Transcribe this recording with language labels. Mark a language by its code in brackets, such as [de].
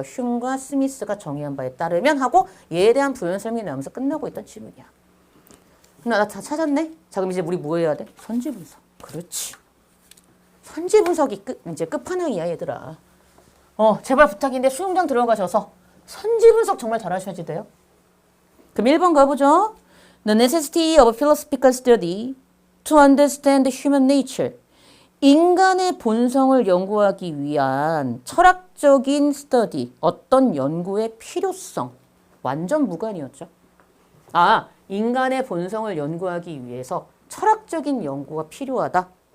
[ko] 흉과 스미스가 정의한 바에 따르면 하고 얘에 대한 부연 설명이 나오면서 끝나고 있던 지문이야. 나 다 찾았네? 자, 그럼 이제 우리 뭐 해야 돼? 선지 분석. 그렇지. 선지 분석이 이제 끝판왕이야, 얘들아. 제발 부탁인데 수영장 들어가셔서 선지 분석 정말 잘하셔야지 돼요. 그럼 1번 가보죠. [en] The necessity of philosophical study to understand human nature. [ko] 인간의 본성을 연구하기 위한 철학적인 스터디, 어떤 연구의 필요성. 완전 무관이었죠. 인간의 본성을 연구하기 위해서 철학적인 연구가 필요하다.